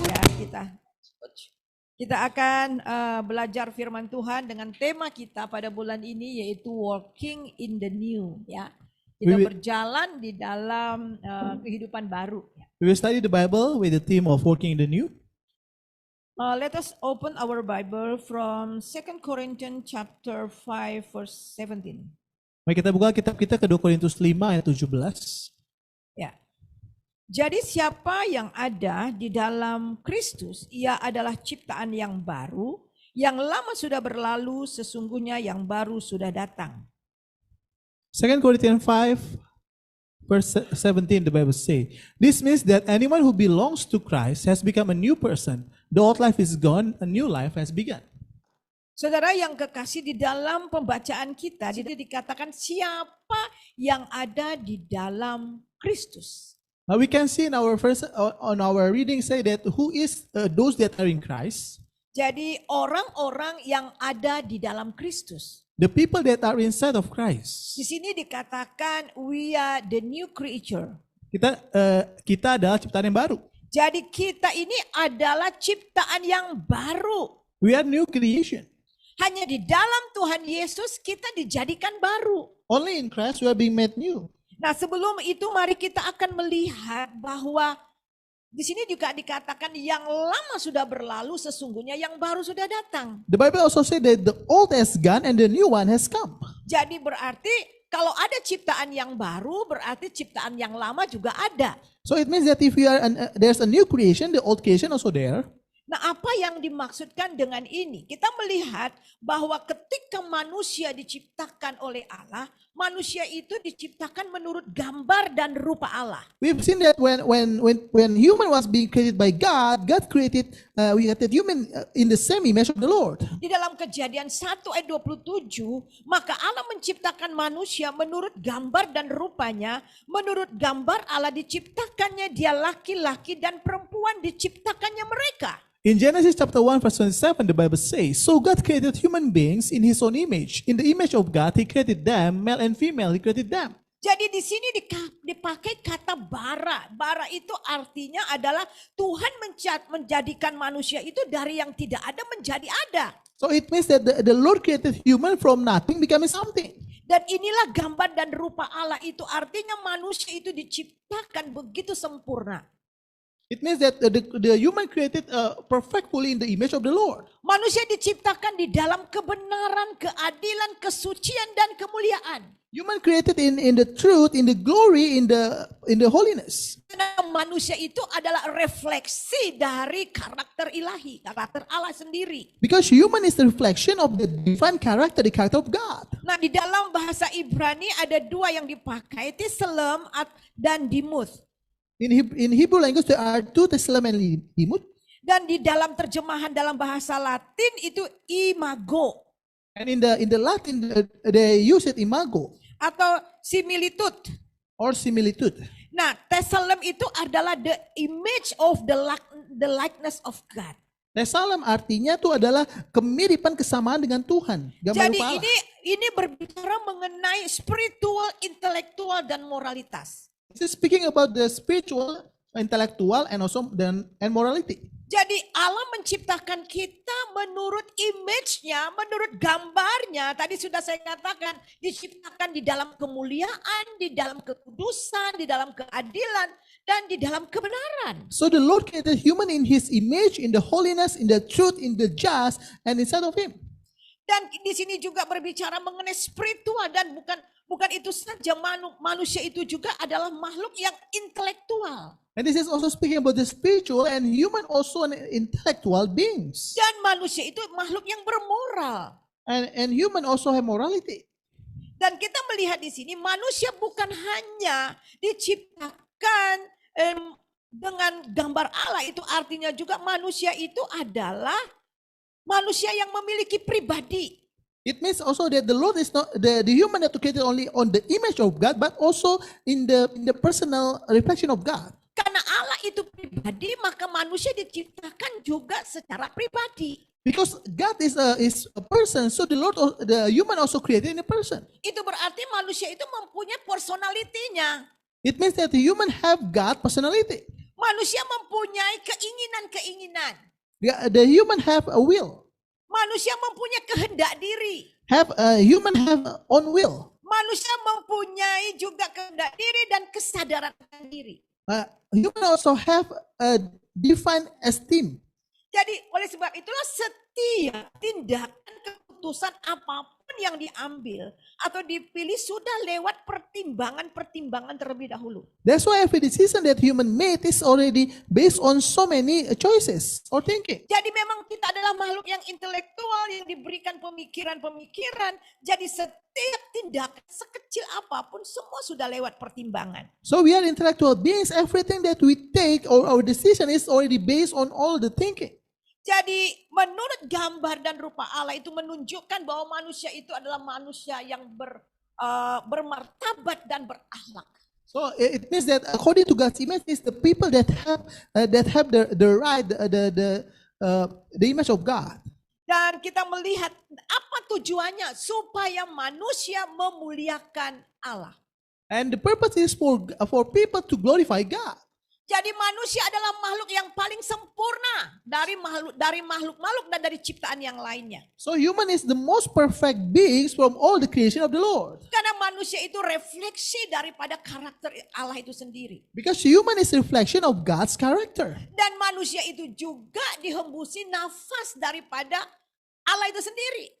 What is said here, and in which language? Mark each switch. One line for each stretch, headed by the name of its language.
Indonesian: ya kita akan belajar firman Tuhan dengan tema kita pada bulan ini yaitu
English: walking in the new.
Indonesian: Ya, kita berjalan di dalam kehidupan baru.
English: We will study the Bible with the theme of walking in the new. Let us open our Bible from 2 Corinthians chapter 5 verse 17.
Indonesian: Mari kita buka kitab kita ke 2 Korintus 5 ayat 17. Ya. Jadi siapa yang ada di dalam Kristus, ia adalah ciptaan yang baru, yang lama sudah berlalu, sesungguhnya yang baru sudah datang.
English: 2 Corinthians 5 verse 17 the Bible say, this means that anyone who belongs to Christ has become a new person. The old life is gone, a new life has begun.
Indonesian: Saudara yang kekasih, di dalam pembacaan kita dikatakan siapa yang ada di dalam Kristus.
English: Now we can see in our first on our reading say that who is those that are in Christ.
Indonesian: Jadi orang-orang yang ada di dalam Kristus.
English: The people that are inside of Christ.
Indonesian: Di sini dikatakan
English: we are the new creature.
Indonesian: Kita adalah ciptaan yang baru. Jadi kita ini adalah ciptaan yang baru.
English: We are new creation.
Indonesian: Hanya di dalam Tuhan Yesus kita dijadikan baru.
English: Only in Christ we are being made new.
Indonesian: Nah, sebelum itu mari kita akan melihat bahwa di sini juga dikatakan yang lama sudah berlalu, sesungguhnya yang baru sudah datang.
English: The Bible also say that the old has gone and the new one has come.
Indonesian: Jadi berarti kalau ada ciptaan yang baru, berarti ciptaan yang lama juga ada.
English: So it means that if we are there's a new creation, the old creation also there.
Indonesian: Nah, apa yang dimaksudkan dengan ini? Kita melihat bahwa ketika manusia diciptakan oleh Allah, manusia itu diciptakan menurut gambar dan rupa Allah.
English: We've seen that when human was being created by God, God created we created human in the same image of the Lord.
Indonesian: Di dalam Kejadian 1 ayat 27, maka Allah menciptakan manusia menurut gambar dan rupanya. Menurut gambar Allah diciptakannya dia laki-laki dan perempuan diciptakannya mereka.
English: In Genesis chapter 1 verse 27 the Bible says, so God created human beings in his own image. In the image of God he created them, male and female he created them.
Indonesian: Jadi di sini dipakai kata bara. Bara itu artinya adalah Tuhan menjadikan manusia itu dari yang tidak ada menjadi ada.
English: So it means that the Lord created human from nothing becoming something.
Indonesian: Dan inilah gambar dan rupa Allah itu, artinya manusia itu diciptakan begitu sempurna.
English: It means that the human created perfectly in the image of the Lord.
Indonesian: Manusia diciptakan di dalam kebenaran, keadilan, kesucian dan kemuliaan.
English: Human created in the truth, in the glory, in the holiness.
Indonesian: Karena manusia itu adalah refleksi dari karakter ilahi, karakter Allah sendiri.
English: Because human is the reflection of the divine character, the character of God.
Indonesian: Nah, di dalam bahasa Ibrani ada dua yang dipakai, Tselem dan Dimuth.
English: In Hebrew language there are two Tselem and Dimuth.
Indonesian: Dan di dalam terjemahan dalam bahasa Latin itu imago.
English: And in the Latin they use it imago.
Indonesian: Atau similitude.
English: Or similitude.
Indonesian: Nah, Tselem itu adalah
English: the image of the likeness of God.
Indonesian: Tselem artinya itu adalah kemiripan kesamaan dengan Tuhan. Jadi ini berbicara mengenai spiritual, intelektual dan moralitas.
English: This is speaking about the spiritual, intellectual, and also and morality.
Indonesian: Jadi Allah menciptakan kita menurut image-nya, menurut gambarnya. Tadi sudah saya katakan, diciptakan di dalam kemuliaan, di dalam kekudusan, di dalam keadilan, dan di dalam kebenaran.
English: So the Lord created human in His image, in the holiness, in the truth, in the just, and inside of Him.
Indonesian: Dan di sini juga berbicara mengenai spiritual, dan bukan itu saja, manusia itu juga adalah makhluk yang intelektual.
English: And this is also speaking about the spiritual and human also an intellectual beings.
Indonesian: Dan manusia itu makhluk yang bermoral.
English: And human also have morality.
Indonesian: Dan kita melihat di sini manusia bukan hanya diciptakan dengan gambar Allah, itu artinya juga manusia itu adalah manusia yang memiliki pribadi.
English: It means also that the Lord is not the human that created only on the image of God, but also in the personal reflection of God.
Indonesian: Karena Allah itu pribadi, maka manusia diciptakan juga secara pribadi.
English: Because God is a person, so the human also created in a person.
Indonesian: Itu berarti manusia itu mempunyai personalitinya.
English: It means that the human have God personality.
Indonesian: Manusia mempunyai keinginan-keinginan.
English: The human have a will.
Indonesian: Manusia mempunyai kehendak diri.
English: Human have own will.
Indonesian: Manusia mempunyai juga kehendak diri dan kesadaran akan diri.
English: Human also have a divine esteem.
Indonesian: Jadi oleh sebab itulah setiap tindakan keputusan apapun yang diambil atau dipilih sudah lewat pertimbangan-pertimbangan terlebih dahulu.
English: That's why every decision that human made is already based on so many choices or thinking.
Indonesian: Jadi memang kita adalah makhluk yang intelektual yang diberikan pemikiran-pemikiran. Jadi setiap tindakan sekecil apapun semua sudah lewat pertimbangan.
English: So we are intellectual beings. Everything that we take or our decision is already based on all the thinking.
Indonesian: Jadi menurut gambar dan rupa Allah itu menunjukkan bahwa manusia itu adalah manusia yang bermartabat dan berakhlak.
English: So it means that according to God's image is the people that have the right the image of God.
Indonesian: Dan kita melihat apa tujuannya supaya manusia memuliakan Allah.
English: And the purpose is for people to glorify God.
Indonesian: Jadi manusia adalah makhluk yang paling sempurna dari makhluk-makhluk dan dari ciptaan yang lainnya.
English: So human is the most perfect beings from all the creation of the Lord.
Indonesian: Karena manusia itu refleksi daripada karakter Allah itu sendiri.
English: Because human is a reflection of God's character.
Indonesian: Dan manusia itu juga dihembusi nafas daripada Allah itu sendiri.